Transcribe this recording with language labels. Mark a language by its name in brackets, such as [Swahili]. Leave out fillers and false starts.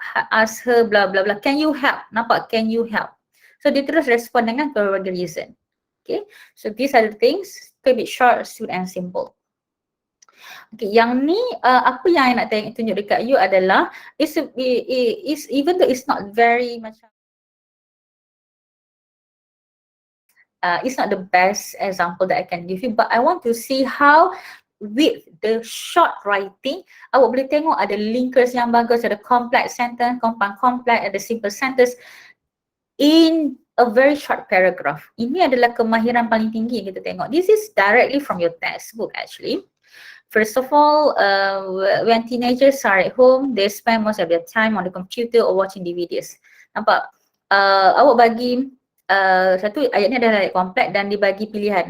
[English] Ask her blah blah blah. Can you help? [Malay] Nampak? [English] Can you help? [Malay] So dia terus respond dengan berbagai reason. [English] Okay, so these are the things. Keep it short, sweet and simple. Okay, [Malay] yang ni apa yang I nak tunjuk dekat you adalah [English] even though it's not very macam it's not the best example that I can give you, but I want to see how with the short writing, [Malay] awak boleh tengok ada linkers yang bagus, ada [English] complex sentence, compound complex, ada simple sentence in a very short paragraph. [Malay] Ini adalah kemahiran paling tinggi yang kita tengok. [English] This is directly from your textbook actually. First of all, when teenagers are at home, they spend most of their time on the computer or watching DVDs. [Malay] Nampak? Awak bagi satu ayat ni adalah ayat kompleks dan dibagi pilihan.